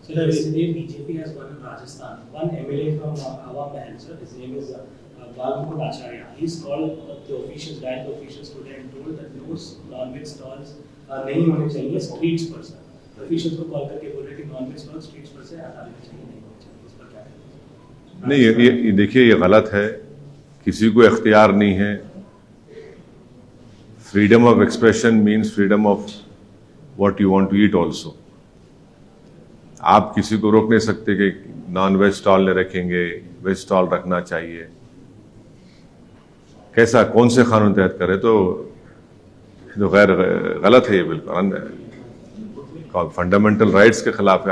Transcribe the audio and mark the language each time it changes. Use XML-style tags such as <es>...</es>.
<en>So yesterday BJP has won in Rajasthan. One MLA from Hawa Mahal, sir, his name is Balmukund Acharya. He's called the officials, direct officials today, and told that no non-veg stalls</en> <hi>नहीं होने चाहिए</hi> <en>streets पर, sir.</en> <hi>Officials को call करके बोल रहे कि non-veg stalls streets पर से हटाने चाहिए, नहीं होने चाहिए. इस पर क्या है? नहीं, ये देखिए, ये गलत है. किसी को इख्तियार नहीं है</hi> <en>freedom of expression means freedom of what you want to eat also.</en> <hi>आप किसी को रोक नहीं सकते कि नॉन वेज स्टॉल नहीं रखेंगे, वेज स्टॉल रखना चाहिए. कैसा कौन से कानून तहत करे? तो गैर गलत है ये, बिल्कुल फंडामेंटल राइट्स के खिलाफ है.</hi>